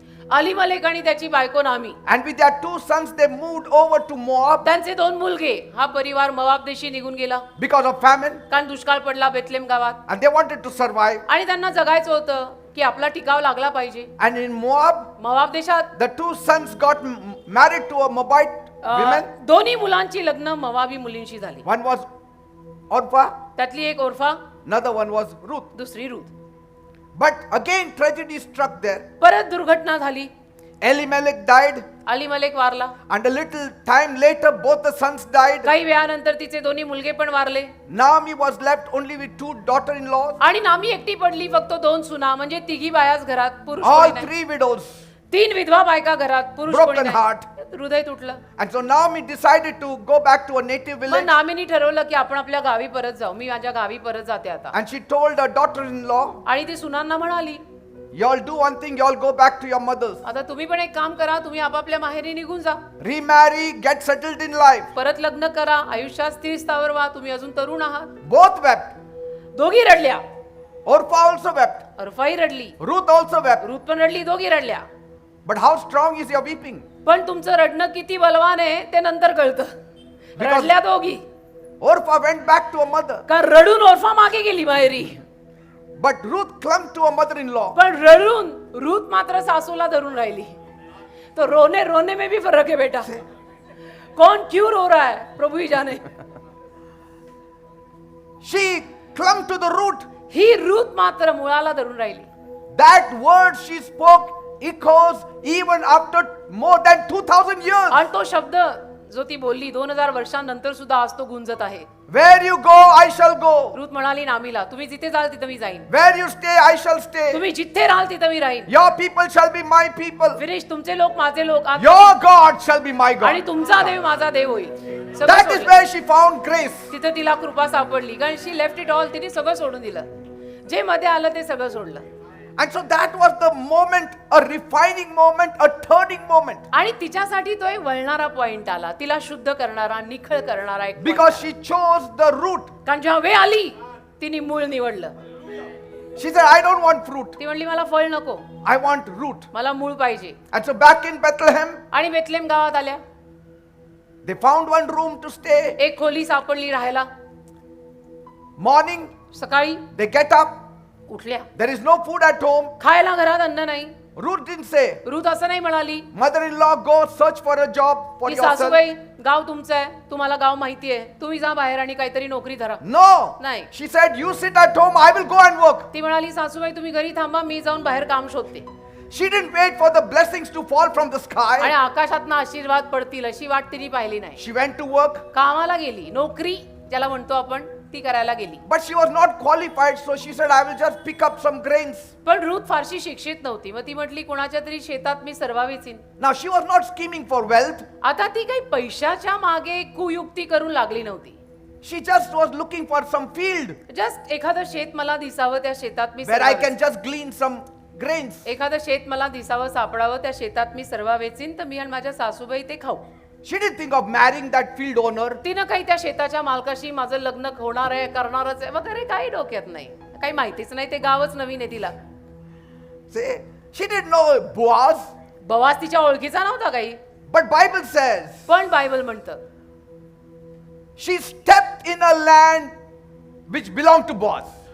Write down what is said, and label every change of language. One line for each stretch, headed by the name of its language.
Marathi: अलीमलेक आणि त्याची बायको नामी
English: and with their 2 sons they moved over to Moab
Marathi: त्यांचे 2 मुलगे, हा परिवार मोआब देशी निघून गेला
English: because of famine,
Marathi: कारण दुष्काळ पडला बेथलेम गावात.
English: and they wanted to survive.
Marathi: आणि त्यांना जगायचं होतं की आपला टिकाव लागला पाहिजे.
English: And in Moab,
Marathi: मोआब देशात
English: the 2 sons got married to a Moabite woman.
Marathi: दोन्ही मुलांची लग्न मोआबी मुलींशी झाली.
English: One was Orpah,
Marathi: त्यातली एक ओरफा,
English: another one was Ruth.
Marathi: दुसरी Ruth.
English: But again tragedy struck there.
Marathi: परत दुर्घटना झाली.
English: Elimelech died,
Marathi: अलीमलेक वारला.
English: and a little time later both the sons died.
Marathi: काही वेळानंतर तिचे दोन्ही मुलगे पण वारले.
English: Naomi was left only with 2 daughter-in-laws,
Marathi: आणि नामी एकटी पडली, फक्त 2 सुना, म्हणजे तिघी बायाच घरात, पुरुष
English: all
Marathi: कोणी नाही.
English: 3 widows.
Marathi: 3 विधवा बायका घरात, पुरुष
English: Broken
Marathi: कोणी नाही.
English: heart.
Marathi: हृदय तुटलं.
English: And so Naomi decided to go back to her native
Marathi: मग
English: village,
Marathi: नामीनी ठरवलं की आपण आपल्या गावी परत जाऊ. मी माझ्या गावी परत जाते आता.
English: and she told her daughter-in-law,
Marathi: आणि ती सुनांना म्हणाली,
English: y'all do one thing, y'all go back to your mothers,
Marathi: आता तुम्ही पण एक काम करा, तुम्ही आपापल्या माहेरी निघून जा,
English: remarry, get settled in life.
Marathi: परत लग्न करा, आयुष्यात स्थिर स्थावर व्हा, तुम्ही अजून तरुण आहात.
English: Both wept.
Marathi: दोघी रडल्या.
English: Orpah also wept.
Marathi: अर्फाई रडली,
English: Ruth also wept.
Marathi: रूथ पण रडली, दोघी रडल्या. But how strong is your weeping? पण तुमचं रडणं किती बलवान आहे ते नंतर कळतं. रडल्या दोघी,
English: Orpah went back to her mother,
Marathi: का रडून ओरफा मागे गेली माहेरी.
English: but Ruth clung to her mother-in-law.
Marathi: पण रडून रूथ मात्र सासूला धरून राहिली.
Hindi: तो रोने रोने में भी फर्क है बेटा. कौन क्यों रो रहा है प्रभु ही जाने.
English: She clung to the root.
Marathi: He Ruth मात्र मुळाला धरून राहिली.
English: That word she spoke echoes even after more than 2000 years.
Marathi: आणि तो शब्द जो ती बोलली 2000 वर्षांनंतर सुद्धा आज तो गुंजत आहे.
English: Where you go, I shall go.
Marathi: Ruth म्हणाली नामीला, तुम्ही जिथे जाल तिथे मी जाईन.
English: Where you stay, I shall stay.
Marathi: तुम्ही जिथे राहाल तिथे मी राहीन.
English: Your people shall be my people.
Marathi: Finish, तुमचे लोक माझे लोक,
English: Your God shall be my
Marathi: आणि
English: God.
Marathi: तुमचा देव माझा देव होईल. सगळं
English: That is
Marathi: सोडलं.
English: where she found grace.
Marathi: तिथे तिला कृपा सापडली, कारण
English: She left it all.
Marathi: तिने सगळं सोडून दिलं. जे मध्ये आलं ते सगळं सोडलं.
English: And so that was the moment, a refining moment, a turning moment.
Marathi: आणि तिच्यासाठी तो एक वळणारा पॉइंट आला, तिला शुद्ध करणारा, निखळ करणारा एक point.
English: Because she chose the root.
Marathi: कारण जेव्हा वेळ आली तिने मूळ निवडलं.
English: She said, I don't want fruit.
Marathi: ती म्हणली मला फळ नको,
English: I want root.
Marathi: मला मूळ पाहिजे.
English: And so back in Bethlehem,
Marathi: आणि बेथलेम गावात आल्या.
English: they found one room to stay.
Marathi: एक खोली सापडली राहायला.
English: Morning,
Marathi: सकाळी
English: they get up.
Marathi: उठल्या.
English: There is no food at home.
Marathi: खायला घरात अन्न नाही.
English: Ruth didn't say,
Marathi: रुथ असं नाही म्हणाली
English: mother-in-law, go search for a job for
Marathi: की
English: yourself.
Marathi: सासूबाई गाव तुमचं आहे, तुम्हाला गाव माहिती आहे, तुम्ही जा बाहेर आणि काहीतरी नोकरी धरा.
English: No.
Marathi: नाही.
English: She said, you sit at home, I will go and work.
Marathi: ती म्हणाली सासूबाई तुम्ही घरी थांबा, मी जाऊन बाहेर काम शोधते.
English: She didn't wait for the blessings to fall from the
Marathi: आणि
English: sky.
Marathi: आकाशातनं आशीर्वाद पडतील अशी वाट तिने पाहिली नाही.
English: She went to work,
Marathi: कामाला गेली, नोकरी ज्याला म्हणतो आपण ती करायला गेली.
English: but she was not qualified, so she said, I will just pick up some grains.
Marathi: पण रुथ फारशी शिक्षित नव्हती, मग ती म्हटली कोणाच्या तरी शेतात मी सर्वावेचीन.
English: Now she was not scheming for wealth.
Marathi: आता ती काही पैशाच्या मागे कुयुक्ती करून लागली नव्हती.
English: She just was looking for some field
Marathi: just एखादं शेत मला दिसावं, त्या शेतात मी
English: where I
Marathi: सर्व
English: can just glean some grains.
Marathi: एखादं शेत मला दिसावं सापडावं, त्या शेतात मी सर्वावेचीन, तर मी आणि माझ्या सासूबाई ते खाऊ.
English: She didn't think of marrying that field owner.
Marathi: तिनं काही त्या शेताच्या मालकाशी माझं लग्न होणार आहे, करणारच आहे वगैरे काही डोक्यात नाही. काही माहितीच नाही, ते गावच नवीन आहे तिला.
English: See, she didn't know Boaz,
Marathi: बवास तिच्या ओळखीचा नव्हता काही.
English: but Bible says
Marathi: पण बायबल म्हणतं
English: she stepped in a land which belonged to Boaz.